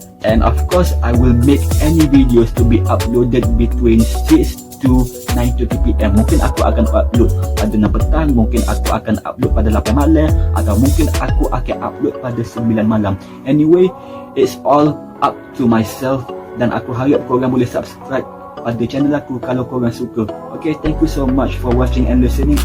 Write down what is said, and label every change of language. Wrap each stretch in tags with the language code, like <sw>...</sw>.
<en>And of course, I will make any videos to be uploaded between 6 to 9:30 PM.</en> <ms>Mungkin aku akan upload pada 6 petang, mungkin aku akan upload pada 8 malam, atau mungkin aku akan upload pada 9 malam.</ms> <en>Anyway, it's all up to myself.</en> <ms>Dan aku harap korang boleh subscribe pada channel aku kalau korang suka.</ms> <en>Okay, thank you so much for watching and listening.</en>